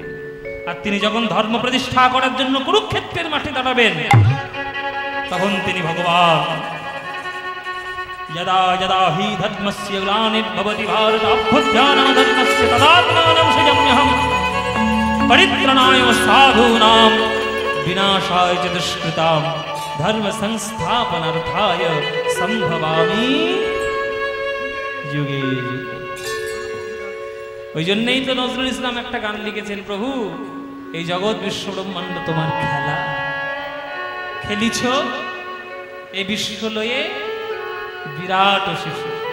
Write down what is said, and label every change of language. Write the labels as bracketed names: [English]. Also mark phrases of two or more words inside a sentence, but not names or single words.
[Bangla] আর তিনি যখন ধর্ম প্রতিষ্ঠা করার জন্য কুরুক্ষেত্রের মাঠে দাঁড়াবেন, তখন তিনি ভগবান [Sanskrit] যদা যদা হি ধর্মস্য গ্লানির্ভবতি ভারত অভ্যুত্থানমধর্মস্য তদাত্মাनं সৃজাম্যহम्। परित्रणाय साधूनां विनाशाय च दुष्कृतां धर्म संस्थापनार्थाय संभवामि যুগে যুগে। [Bangla] ওই জন্যই তো নজরুল ইসলাম একটা গান লিখেছেন, প্রভু এই জগৎ বিশ্ব ব্রহ্মাণ্ড তোমার খেলা, খেলিছ এই বিশ্ব লয়ে বিরাট শিশু।